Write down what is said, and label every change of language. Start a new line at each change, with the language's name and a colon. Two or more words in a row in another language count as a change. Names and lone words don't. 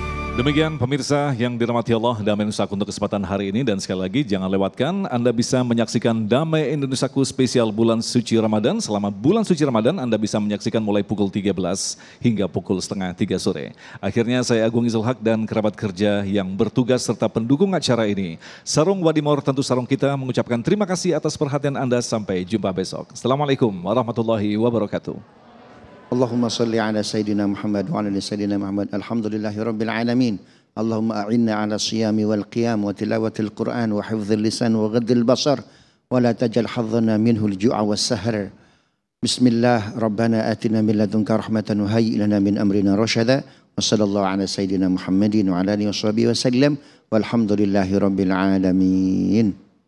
Indonesian: Demikian pemirsa yang dirahmati Allah, Damai Indonesiaku untuk kesempatan hari ini, dan sekali lagi jangan lewatkan Anda bisa menyaksikan Damai Indonesiaku spesial bulan suci Ramadan. Selama bulan suci Ramadan Anda bisa menyaksikan mulai pukul 13 hingga pukul setengah 3 sore. Akhirnya saya Agung Izul Haq dan kerabat kerja yang bertugas serta pendukung acara ini, Sarung Wadimor tentu sarung kita, mengucapkan terima kasih atas perhatian Anda. Sampai jumpa besok.
Arabic: السلام عليكم ورحمة الله وبركاته. اللهم صل على سيدنا محمد وعلى سيدنا محمد. الحمد لله رب العالمين. اللهم أعنا على الصيام والقيام وتلاوة القرآن وحفظ اللسان وغض البصر ولا تجعل حظنا منه الجوع والسهر. بسم الله، ربنا آتنا من لدنك رحمة وهيئ لنا من أمرنا رشدا. وصلى الله على سيدنا محمد وعلى آله وصحبه وسلم. والحمد لله رب العالمين.